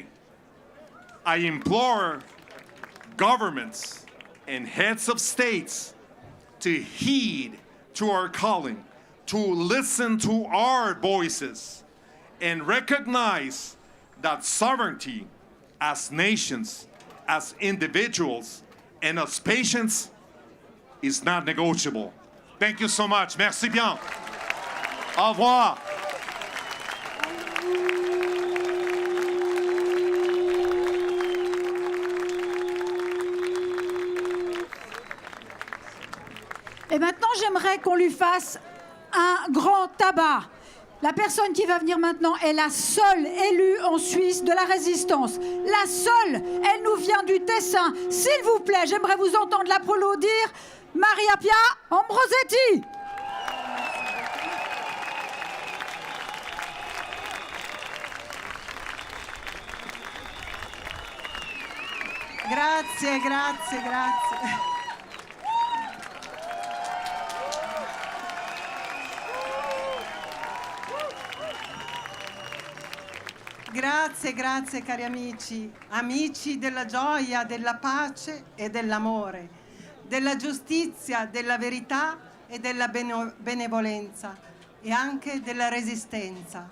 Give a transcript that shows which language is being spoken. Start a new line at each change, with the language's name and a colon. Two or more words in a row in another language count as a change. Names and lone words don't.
English: I implore governments and heads of states to heed to our calling, to listen to our voices, and recognize that sovereignty as nations, as individuals, and as patients is not negotiable. Thank you so much.
French: Merci bien. Au revoir. Et maintenant, j'aimerais qu'on lui fasse un grand tabac. La personne qui va venir maintenant est la seule élue en Suisse de la résistance. La seule. Elle nous vient du Tessin. S'il vous plaît, j'aimerais vous entendre l'applaudir. Maria Pia Ambrosetti.
Italian: Grazie, grazie, grazie. Grazie, grazie cari amici, amici della gioia, della pace e dell'amore, della giustizia, della verità e della benevolenza e anche della resistenza.